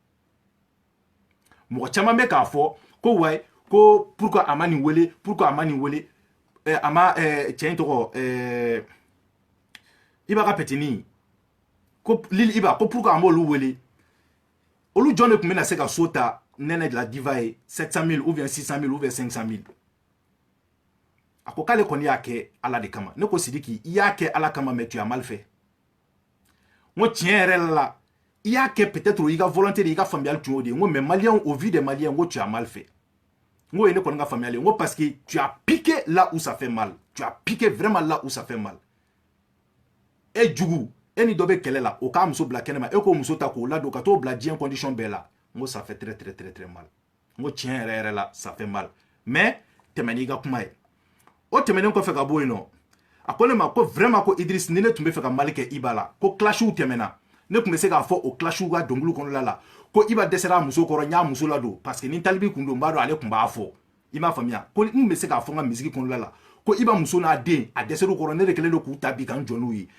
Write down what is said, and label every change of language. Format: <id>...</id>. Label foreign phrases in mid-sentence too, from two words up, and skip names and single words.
<bm>Mɔgɔ caman bɛ k'a fɔ ko ouais ko pourquoi a ma nin wele, pourquoi a ma nin wele, a ma cɛ in tɔgɔ Iba ka petini ko Lil Iba ko pourquoi an b'olu wele, olu jɔn de tun bɛna se ka so ta Nɛnɛ de la Diva ye 700 000</bm> <fr>ou bien</fr> <bm>600 000</bm> <fr>ou bien</fr> <bm>500 000. A ko k'ale kɔni y'a kɛ Ala de kama. Ne ko Sidiki i y'a kɛ Ala kama</bm> <fr>mais tu as mal fait.</fr> <bm>N ko tiɲɛ yɛrɛ la i y'a kɛ peut-être i ka volonté de i ka faamuyali tun y'o de ye. N ko</bm> <fr>mais Maliens au vu des Maliens</fr> <bm>n ko</bm> <fr>tu as mal fait.</fr> <bm>N ko ye ne kɔni ka faamuyali ye. N ko</bm> <fr>parce que tu as piqué là où ça fait mal. Tu as piqué vraiment là où ça fait mal.</fr> <bm>E jugu e ni dɔ bɛ kɛlɛ la o k'a muso bila kɛnɛ ma e k'o muso ta k'o ladon ka t'o bila diɲɛ condition bɛɛ la. N ko</bm> <fr>ça fait très très très très mal.</fr> <bm>N ko tiɲɛ yɛrɛ yɛrɛ la</bm> <fr>ça fait mal mais</fr> <bm>tɛmɛ n'i ka kuma ye. O tɛmɛnen kɔfɛ ka bɔ yen nɔ a ko ne ma ko vraiment ko Idriss ni ne tun bɛ fɛ ka Mali kɛ Iba la ko clashiw tɛmɛna ne tun bɛ se k'a fɔ o clashiw ka dɔnkili kɔnɔna la ko Iba dɛsɛra a muso kɔrɔ n y'a muso ladon</bm> <fr>parce que</fr> <bm>ni talibi kun don n b'a dɔn ale tun b'a fɔ i m'a faamuya ko n bɛ se k'a fɔ n ka misiki kɔnɔna la ko Iba muso n'a den a dɛsɛr'u kɔrɔ ne de kɛlen don k'u ta bi ka n jɔ n'u ye.</bm>